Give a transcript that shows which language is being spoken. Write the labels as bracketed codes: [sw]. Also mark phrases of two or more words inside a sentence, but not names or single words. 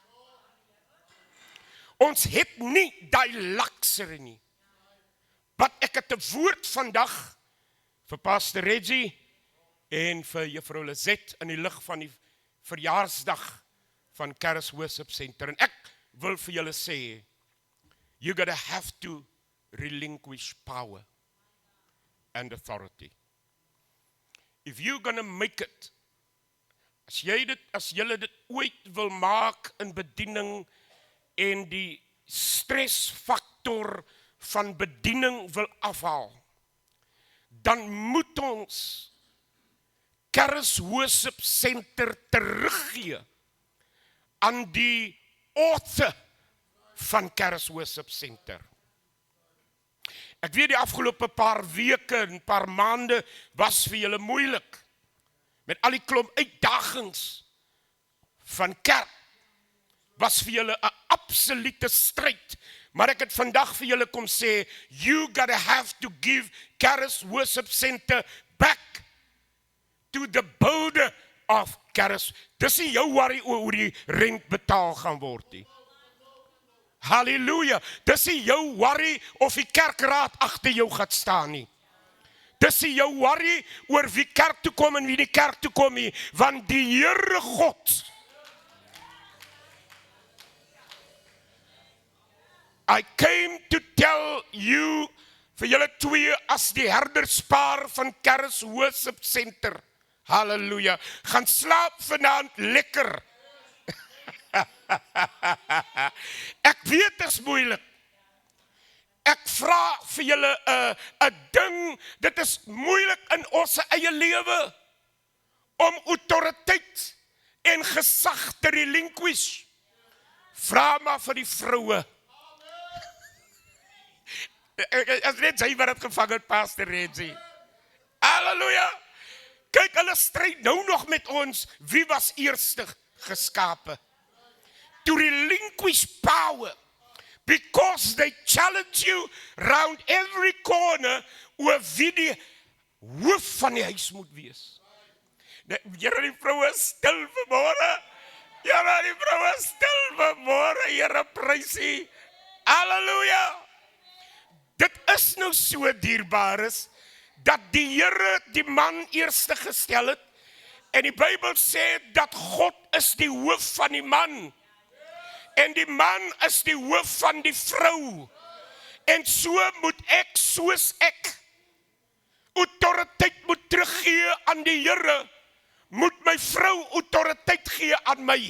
[af] Ons het nie die luxury nie. Wat ek het 'n woord vandag vir Pastor Reggie en vir juffrou Lizette in die lig van die verjaarsdag van Kerk Worship Center. En ek wil vir julle sê, [en] you gotta have to relinquish power and authority. If you're gonna make it, [af] as julle dit ooit wil maak in bediening en die stresfaktor van bediening wil afhaal, dan moet ons Kerk Worship Center teruggee aan die author van Charis Worship Center. Ek weet die afgelope paar weke en paar maande was vir julle moeilik. Met al die klomp uitdagings van kerk. Was vir julle 'n absolute stryd. Maar ek het vandag vir julle kom sê, [en] you gotta have to give Charis Worship Center back to the builder of Charis. [af] Dis nie jou worry oor hoe die rent betaal gaan word nie. Halleluja. Dis nie jou worry of die kerkraad agter jou gaan staan nie. Dis nie jou worry oor wie kerk toe kom en wie die kerk toe kom nie, want die Here God [en] I came to tell you, [af] vir julle twee as die herderspaar van Charis Worship Center, halleluja, gaan slaap vanaand lekker. Ek weet dit is moeilik. Ek vra vir julle 'n ding, dit is moeilik in ons eie lewe, om autoriteit en gesag te relinquish. Vra maar vir die vroue. As net sy wat het gevang het, Pastor Reggie. Halleluja. Kyk, hulle stryd nou nog met ons, wie was eerste geskape? [en] To relinquish power, because they challenge you round every corner, [af] oor wie die hoof van die huis moet wees. Here, die vroue stil vanmôre. Here, die vroue stil vanmôre, Here, prysie. Halleluja. Dit is nou so dierbaar dat die Here die man eerste gestel het, en die Bybel sê dat God is die hoof van die man, en die man is die hoof van die vrou, en so moet ek, soos ek, autoriteit moet teruggee aan die Here, moet my vrou autoriteit gee aan my.